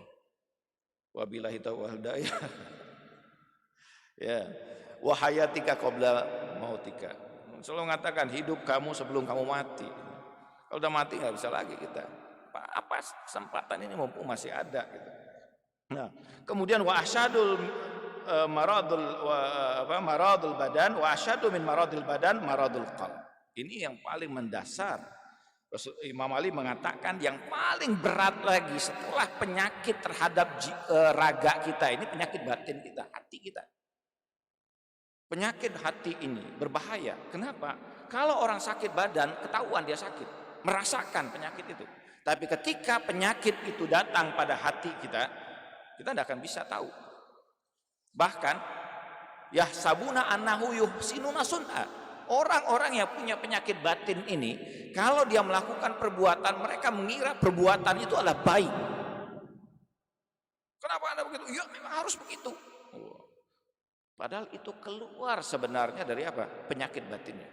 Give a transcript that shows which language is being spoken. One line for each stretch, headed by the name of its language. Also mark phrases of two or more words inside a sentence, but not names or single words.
Arabic: وبالله توفيق هداية.
Indonesian: Ya.
Arabic: وحياتك قبل موتك.
Indonesian: Selalu mengatakan hidup kamu sebelum kamu mati. Kalau udah mati nggak bisa lagi kita. Apa kesempatan ini mumpung masih ada gitu. Nah, kemudian
Arabic: وأشد المرض البدن وأشد من مرض البدن مرض القلب.
Indonesian: Ini yang paling mendasar. Imam Ali mengatakan yang paling berat lagi setelah penyakit terhadap raga kita ini penyakit batin kita, hati kita. Penyakit hati ini berbahaya. Kenapa? Kalau orang sakit badan ketahuan dia sakit, merasakan penyakit itu. Tapi ketika penyakit itu datang pada hati kita tidak akan bisa tahu.
Arabic: Bahkan يحسبون أنهم يحسنون صنعا.
Indonesian: Orang-orang yang punya penyakit batin ini, kalau dia melakukan perbuatan, mereka mengira perbuatan itu adalah baik. Kenapa Anda begitu? Ya memang harus begitu. Padahal itu keluar sebenarnya dari apa? Penyakit batinnya.